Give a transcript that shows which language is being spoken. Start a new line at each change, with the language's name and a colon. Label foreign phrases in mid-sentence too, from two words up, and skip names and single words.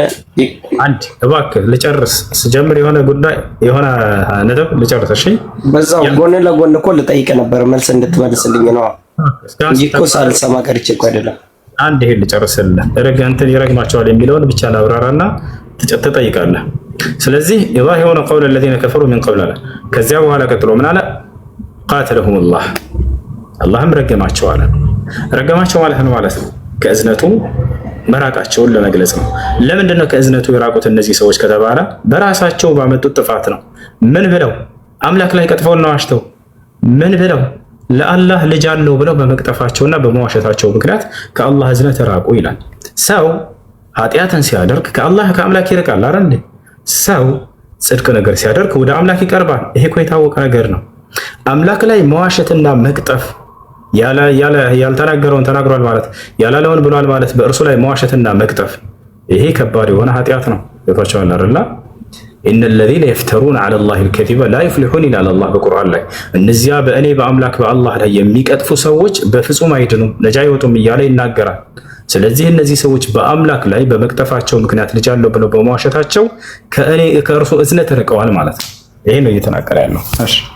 Amharic: አንድ እባክህ ልጨርስ ስጀምር የሆነ ጉዳይ የሆነ ነጥብ ልጨርስ። እሺ በዛው ጎን ለጎን እኮ ልጠይቅ ነበር መልስ እንድትመልስልኝ ነው እንጂ እኮ ሳልሰማ ቀርቼ እኮ አይደለም። አንድ ይሄን ልጨርስልህ እንትን ይረግማቸዋል የሚለውን ብቻ ላብራራና ትጠይቃለህ። ስለዚህ የዛህ የሆነ
Arabic: قول الذين كفروا من قبل
Amharic: አለ። ከዚያ በኋላ ቀጥሎ ምን አለ?
Arabic: قاتلهم الله
Amharic: አላህም ረገማቸው አለ። ረገማቸው ማለት ነው ማለት ነው ከእዝነቱ መራቃቸውን ለመግለጽ ነው። ለምንድን ነው ከእዝነቱ የራቁት እነዚህ ሰዎች ከተባለ በራሳቸው ባመጡት ጥፋት ነው። ምን ብለው? አምላክ ላይ ቀጥፈውና ዋሽተው ምን ብለው? ለአላህ ልጅ አለው ብለው በመቅጠፋቸውና በመዋሸታቸው ምክንያት ከአላህ እዝነት ራቁ ይላል። ሰው ኃጢአትን ሲያደርግ ከአምላክ ይርቃል አይደል? ሰው ጽድቅ ነገር ሲያደርግ ወደ አምላክ ይቀርባል። ይሄ እኮ የታወቀ ነገር ነው። አምላክ ላይ መዋሸትና መቅጠፍ ያልተናገረውን ተናግሯል ማለት ያላለውን ብሏል ማለት በእርሱ ላይ መዋሸትና መቅጠፍ ይሄ ከባድ የሆነ ኃጢአት ነው። ይቷቸዋል አይደል?
Arabic: إن الذين يفترون على الله الكذب لا يفلحون
Amharic: ይላል አላህ በቁርአን ላይ። እነዚያ በእኔ በአምላክ በአላህ ላይ የሚቀጥፉ ሰዎች በፍጹም አይድኑም ነጃ አይወጡም እያለ ይናገራል። ስለዚህ እነዚህ ሰዎች በአምላክ ላይ በመቅጠፋቸው ምክንያት ልጅ አለው ብለው በመዋሸታቸው ከእርሱ እዝነት ርቀዋል ማለት ነው። ይሄ ነው እየተናገረ ያለው። እሺ